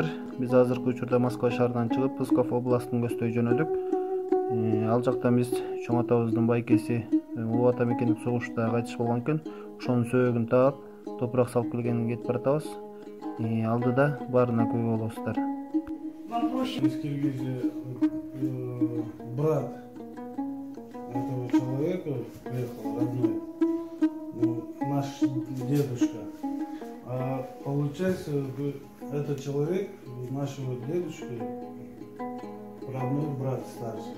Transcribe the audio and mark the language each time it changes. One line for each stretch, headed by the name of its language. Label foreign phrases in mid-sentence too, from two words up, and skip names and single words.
Kyrgyz: Биз азыркы учурда Москва шаарынан чыгып, Псков областын көздөй жөнөдүк. Ал жактан биз чоң атабыздын байкеси Улуу Ата мекендик согушта кайтыш болгон экен. Ошонун сөөгүн таап, топурак салып келгенин кетип баратабыз. Алдыда баарына күбө болосуздар.
Russian: Брат этого человека приехал, родной, наш дедушка. А получается, этот человек нашего дедушки, родной брат старший.